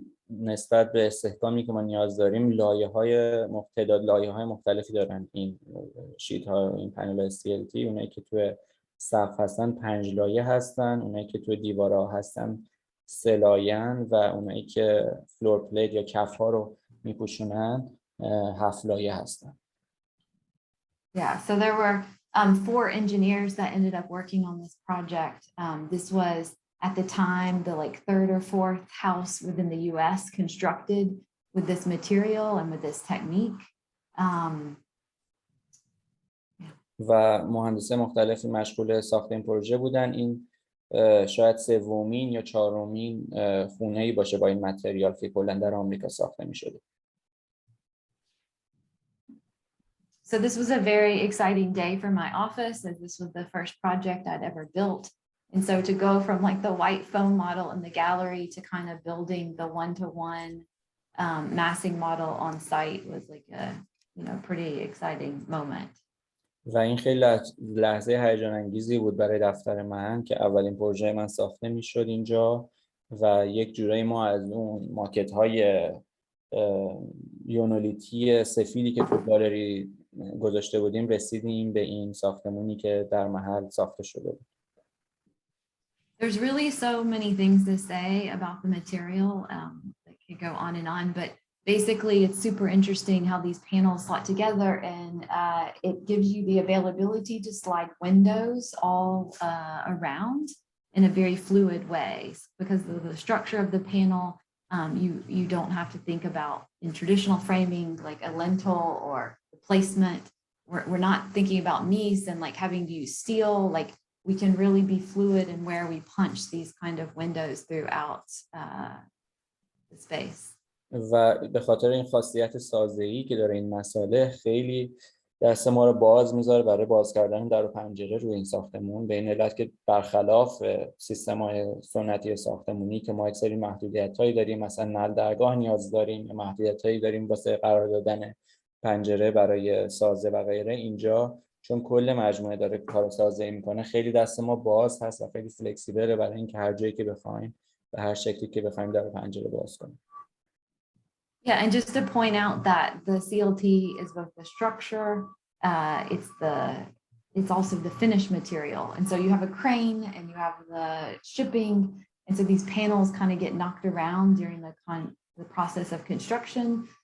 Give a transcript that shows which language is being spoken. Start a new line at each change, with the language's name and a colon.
Persian: نسبت به استحکامی که ما نیاز داریم لایه‌های تعداد لایه‌های مختلفی دارن این شیت‌ها، این پنل STLT. اونایی که توی سقف هستن 5 لایه هستن، اونایی که توی دیوارها هستن 3 لایه‌ن و اونایی که فلور پلیت یا کف‌ها رو میپوشونن 7 لایه هستن.
English: Yeah, so there were 4 engineers that ended up working on this project. This was at the time the like 3rd or 4th house within the US constructed with this material and with this technique.
Persian: و مهندسای مختلفی مشغول ساخت این پروژه بودن. این شاید 3مین یا 4مین خونه‌ای باشه با این متریال که کلاً در آمریکا ساخته می‌شده.
English: So this was a very exciting day for my office, as this was the first project I'd ever built. And so to go from like the white foam model in the gallery to kind of building the one-to-one massing model on site was like a, you know, pretty exciting moment.
Persian: و این خیلی لحظه هیجان انگیزی بود برای دفتر من که اولین پروژه من ساخته میشد اینجا و یک جورایی ما از اون ماکت های یونولیتی سفیدی که تو گالری گذاشته بودیم رسیدیم به این ساختمونی که در محل ساخته شده بود.
English: There's really so many things to say about the material that could go on, but basically it's super interesting how these panels slot together, and it gives you the availability to slide windows all around in a very fluid way. Because of the structure of the panel, you don't have to think about in traditional framing like a lintel or the placement. We're not thinking about gneiss and like having to use steel. Like we can really be fluid in where we punch these kind of windows throughout the space.
Persian: و به خاطر این خاصیت سازه‌ای که داره این مساله خیلی دست ما رو باز میذاره برای باز کردن در و پنجره روی این ساختمون، به این علت که برخلاف سیستم‌های سنتی ساختمونی که ما یک سری محدودیت‌هایی داریم، مثلا نل درگاه نیاز داریم یا محدودیت‌هایی داریم واسه قرار دادن پنجره برای سازه و غیره، اینجا چون کل مجموعه داره کار سازه‌ای میکنه خیلی دست ما باز هست و خیلی فلکسیبله برای اینکه هر جایی که بخوایم به هر شکلی که بخوایم در و پنجره باز کنیم.
English: Yeah, and just to point out that the CLT is both the structure, it's also the finished material. And so you have a crane and you have the shipping. And so these panels kind of get knocked around during the process of construction.